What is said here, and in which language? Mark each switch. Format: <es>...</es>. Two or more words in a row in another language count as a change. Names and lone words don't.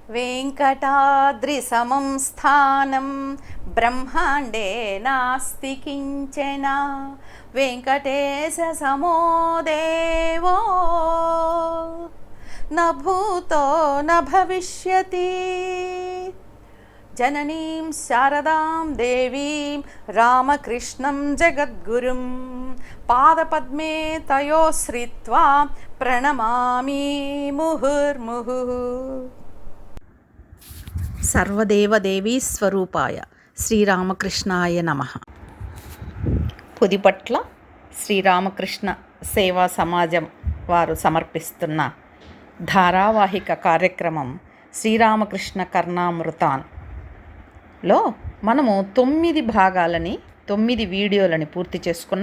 <sa>वेङ्कटाद्रिसमं स्थानं ब्रह्माण्डे नास्ति किञ्चन वेङ्कटेशसमो देवो न भूतो न भविष्यति। जननीं शारदां देवीं रामकृष्णं जगद्गुरुं पादपद्मे तयोः श्रित्वा प्रणमामि मुहुर्मुहुः। సర్వదేవదేవీ స్వరూపాయ శ్రీరామకృష్ణాయ నమః.</sa> <te>పుదిపట్ల శ్రీరామకృష్ణ సేవా సమాజం వారు సమర్పిస్తున్న ధారావాహిక కార్యక్రమం శ్రీరామకృష్ణ కర్ణామృతాన్లో మనము 9 భాగాలని 9 వీడియోలని పూర్తి చేసుకున్నాం.</te>